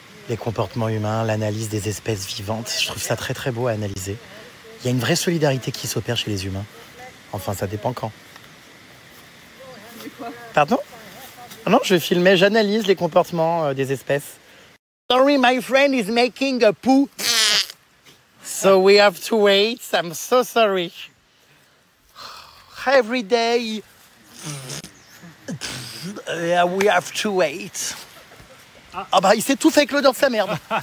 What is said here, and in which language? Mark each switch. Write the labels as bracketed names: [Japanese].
[French] Les comportements humains, l'analyse des espèces vivantes, je trouve ça très très beau à analyser. Il y a une vraie solidarité qui s'opère chez les humains. Enfin, ça dépend quand. Pardon? Non, je filmais, j'analyse les comportements des espèces. [English] Sorry, my friend is making a poo. So we have to wait. I'm so sorry. Every day, we have to wait. [French] Ah bah, il s'étouffe avec l'odeur de sa merde.